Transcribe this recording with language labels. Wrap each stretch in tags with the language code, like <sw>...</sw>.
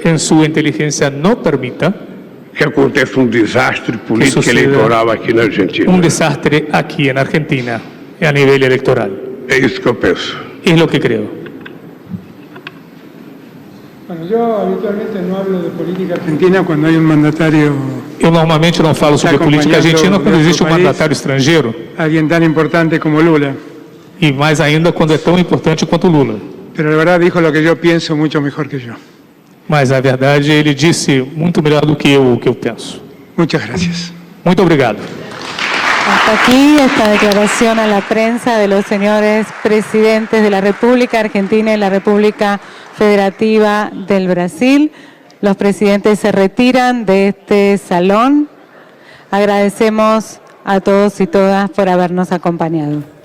<es>en su inteligencia, no permita</es> <pt>que aconteça um desastre político</pt> <es>suceda</es> <pt>eleitoral aqui na Argentina.</pt> <es>un desastre aquí en Argentina a nivel electoral.</es> <pt>É isso que eu penso.</pt> <es>Es lo que creo. Bueno, yo habitualmente no hablo de política argentina cuando hay un mandatario,</es> <pt>Eu normalmente não falo sobre política argentina quando existe um mandatário estrangeiro,</pt> <es>alguien tan importante como Lula.</es> <pt>e mais ainda quando é tão importante quanto Lula.</pt> <es>Pero la verdad dijo lo que yo pienso mucho mejor que yo.</es> <pt>Mas, na verdade, ele disse muito melhor do que o que eu penso.</pt> <es>Muchas gracias.</es> <pt>Muito obrigado.</pt> <es>Hasta aquí esta declaración a la prensa de los señores presidentes de la República Argentina y la República Federativa del Brasil. Los presidentes se retiran de este salón. Agradecemos a todos y todas por habernos acompañado.</es>